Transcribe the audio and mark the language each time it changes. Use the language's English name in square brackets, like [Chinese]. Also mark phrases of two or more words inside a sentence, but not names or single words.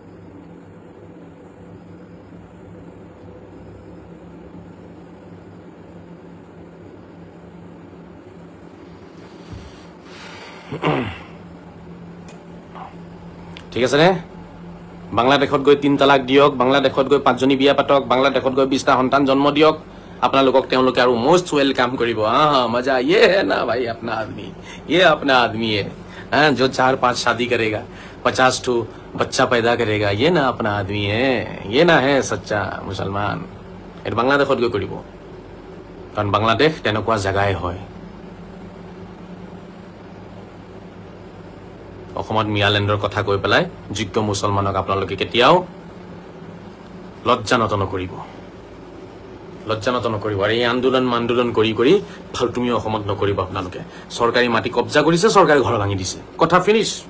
[Assamese] ঠিক আছে নে বাংলাদেশত গৈ 3 তালাক দিয়ক বাংলাদেশত গৈ 5জনী বিয়া পাতক বাংলাদেশত গৈ 20টা সন্তান জন্ম দিয়ক আপোনালোকক তেওঁলোকে আৰু মোস্ট ওয়েলকাম কৰিব [Hindi] मजा ये है ना भाई अपना आदमी है जो 4-5 शादी करेगा 50 ठो बच्चा पैदा करेगा ये ना अपना आदमी है ये ना है सच्चा मुसलमान [Assamese] এটা বাংলাদেশত গৈ কৰিব কাৰণ বাংলাদেশ তেনেকুৱা জায়গায় হয় অসমত মিয়ালেণ্ডৰ কথা কৈ পেলাই যোগ্য মুছলমানক আপোনালোকে কেতিয়াও লজ্জানত নকৰিব আৰু এই আন্দোলন কৰি ফালতুমি অসমত নকৰিব আপোনালোকে চৰকাৰী মাটি কব্জা কৰিছে চৰকাৰী ঘৰ ভাঙি দিছে কথা ফিনিশ